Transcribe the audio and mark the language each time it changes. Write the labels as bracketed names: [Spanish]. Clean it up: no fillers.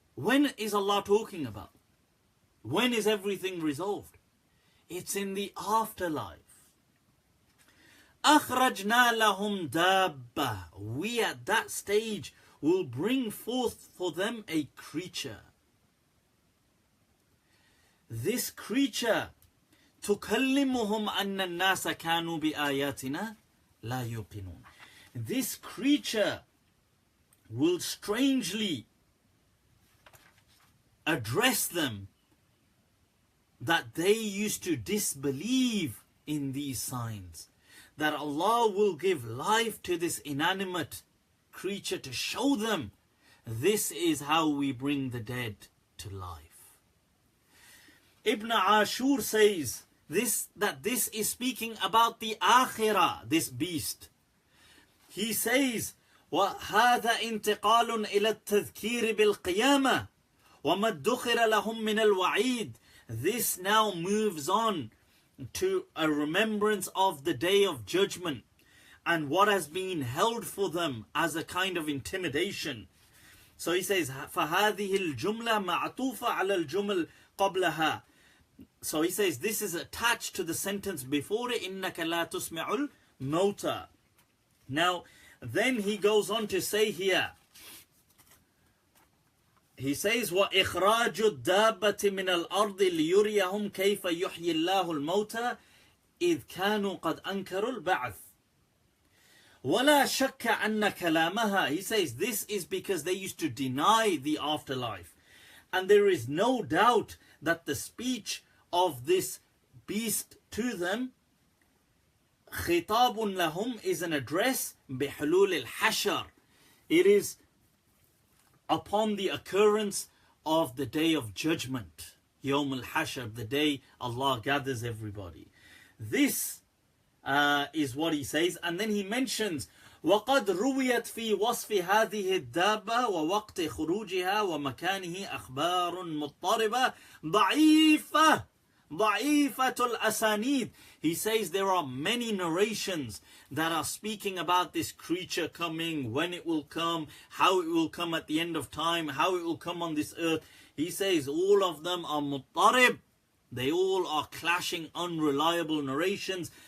[English] When is Allah talking about? When is everything resolved? It's in the afterlife. [Arabic] أَخْرَجْنَا لَهُمْ دَابَّةً. [English] We at that stage will bring forth for them a creature. This creature, [Arabic] تُكَلِّمُهُمْ أَنَّ النَّاسَ كَانُوا بِآيَاتِنَا لَا يُوقِنُونَ. [English] This creature will strangely address them that they used to disbelieve in these signs. That Allah will give life to this inanimate creature to show them this is how we bring the dead to life. Ibn Ashur says that this is speaking about the akhirah, this beast. He says, [Arabic] وَهَذَا انتقال إلى التذكير بالقيامة وَمَا ادُّخِرَ لَهُم مِّنَ الْوَعِيدِ. [English] This now moves on to a remembrance of the day of judgment and what has been held for them as a kind of intimidation. So he says, [Arabic] فَهَذِهِ الْجُمْلَةِ مَعْطُوفَ عَلَى الْجُمْلِ [English] So he says this is attached to the sentence before it, [Arabic] إِنَّكَ لَا تُسْمِعُ mota. [English] Now, then he goes on to say here, he says, [Arabic] وَإِخْرَاجُ الدَّابَّةِ مِنَ الْأَرْضِ لِيُرِيَهُمْ كَيْفَ يُحْيِي اللَّهُ الْمَوْتَى إِذْ كَانُوا قَدْ أَنْكَرُوا الْبَعْثِ وَلَا شَكَّ أَنَّ كَلَامَهَا. [English] He says this is because they used to deny the afterlife. And there is no doubt that the speech of this beast to them, [Arabic] خِطَابٌ لَهُمْ, [English] is an address [Arabic] بِحُلُولِ الْحَشَرِ. [English] It is upon the occurrence of the day of judgment, Yawm al-Hashr, the day Allah gathers everybody. This is what he says, and then he mentions [Arabic] وَقَدْ رُوِيَتْ فِي وَصْفِ هَذِهِ الدَّابَّةِ وَوَقْتِ خُرُوجِهَا وَمَكَانِهِ أَخْبَارٌ مُضْطَرِبَةٌ ضَعِيفَةُ الْأَسَانِيدِ. [English] He says there are many narrations that are speaking about this creature coming, when it will come, how it will come at the end of time, how it will come on this earth. He says all of them are muttarib. They all are clashing, unreliable narrations.